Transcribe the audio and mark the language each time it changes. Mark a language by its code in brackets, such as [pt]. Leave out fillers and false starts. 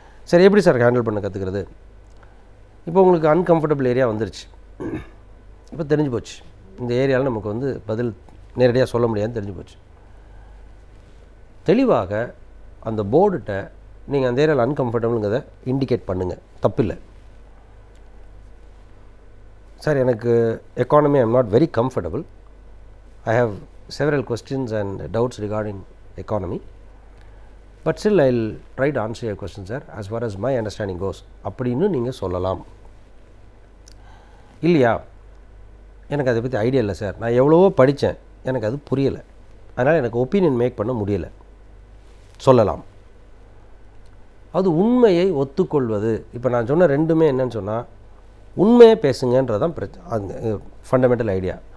[ta] சரி, எப்படி sir handle பண்ண கற்றுக்கிறது? இப்போ உங்களுக்கு அன்கம்ஃபர்டபுள் ஏரியா வந்துருச்சு, இப்போ தெரிஞ்சு போச்சு இந்த ஏரியாவில் நமக்கு வந்து பதில் நேரடியாக சொல்ல முடியாதுன்னு தெரிஞ்சு போச்சு. தெளிவாக அந்த போர்டுகிட்ட நீங்கள் அந்த ஏரியாவில் அன்கம்ஃபர்டபுளுங்கிறத இண்டிகேட் பண்ணுங்கள், தப்பில்லை. [en] sir எனக்கு economy I'm not very comfortable, I have several questions and doubts regarding economy, but still I'll try to answer your question sir as far as my understanding goes [ta] அப்படின்னு நீங்கள் சொல்லலாம். இல்லையா, எனக்கு அதை பற்றி ஐடியா இல்லை சார், நான் எவ்வளவோ படித்தேன், எனக்கு அது புரியலை, அதனால் எனக்கு ஒப்பீனியன் மேக் பண்ண முடியலை சொல்லலாம். அது உண்மையை ஒத்துக்கொள்வது. இப்போ நான் சொன்ன ரெண்டுமே என்னன்னு சொன்னால் உண்மையை பேசுங்கன்றதான் ஃபண்டமெண்டல் ஐடியா.